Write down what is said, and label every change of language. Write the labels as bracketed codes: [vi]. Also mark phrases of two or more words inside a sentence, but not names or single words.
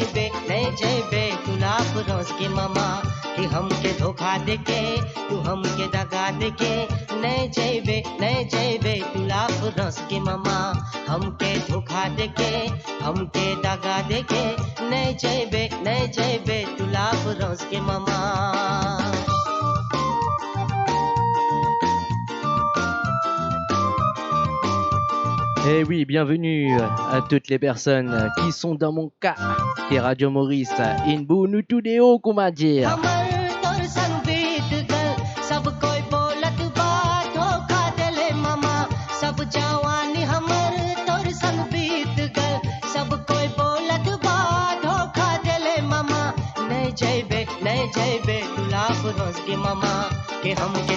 [bho] जइबे तू लाफ रोज के मामा कि हमके धोखा देके तू हमके दगा देके नहीं जइबे तू लाफ रोज के मामा हमके धोखा देके हमके दगा देके नहीं जइबे तू लाफ रोज के मामा [fr] Eh oui, bienvenue à toutes les personnes qui sont dans mon cas, qui est Radio Maurice, Inbu Nutudeo, comment dire. [bho] नहीं जइबे तू लाफ रोज के मामा के हमके